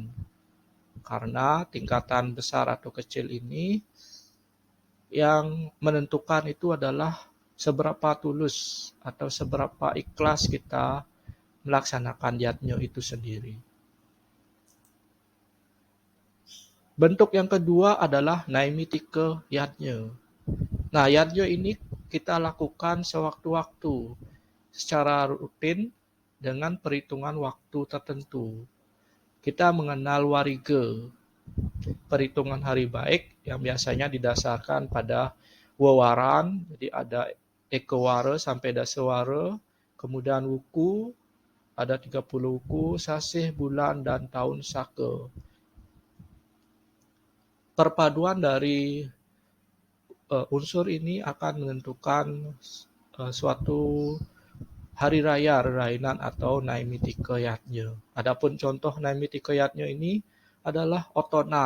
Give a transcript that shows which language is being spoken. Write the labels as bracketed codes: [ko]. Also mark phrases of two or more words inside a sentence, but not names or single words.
[id] Karena tingkatan besar atau kecil ini yang menentukan itu adalah seberapa tulus atau seberapa ikhlas kita melaksanakan yatnya itu sendiri. Bentuk yang kedua adalah naimittika yatnya. Nah, yatnya ini kita lakukan sewaktu-waktu secara rutin dengan perhitungan waktu tertentu. Kita mengenal wariga, perhitungan hari baik yang biasanya didasarkan pada wewaran, jadi ada ekawara sampai dasawara, kemudian wuku, ada 30 wuku, sasih, bulan, dan tahun saka. Perpaduan dari unsur ini akan menentukan suatu hari raya Rainan atau Naimittika yatnya. Adapun contoh Naimittika yatnya ini adalah otonan.